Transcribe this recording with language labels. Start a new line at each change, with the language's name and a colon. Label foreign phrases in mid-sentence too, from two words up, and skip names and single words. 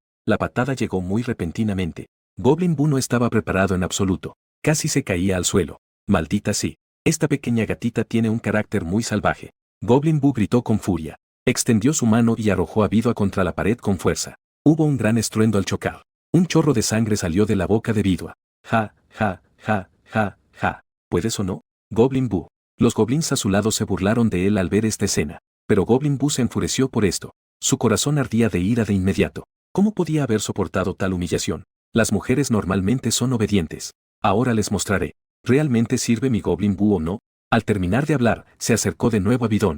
Spanish: La patada llegó muy repentinamente. Goblin Boo no estaba preparado en absoluto. Casi se caía al suelo. Maldita sí. Esta pequeña gatita tiene un carácter muy salvaje. Goblin Boo gritó con furia. Extendió su mano y arrojó a Vidua contra la pared con fuerza. Hubo un gran estruendo al chocar. Un chorro de sangre salió de la boca de Vidua. Ja, ja, ja, ja, ja. ¿Puedes o no? Goblin Boo. Los goblins a su lado se burlaron de él al ver esta escena. Pero Goblin Boo se enfureció por esto. Su corazón ardía de ira de inmediato. ¿Cómo podía haber soportado tal humillación? Las mujeres normalmente son obedientes. Ahora les mostraré. ¿Realmente sirve mi Goblin Boo o no? Al terminar de hablar, se acercó de nuevo a Vidona.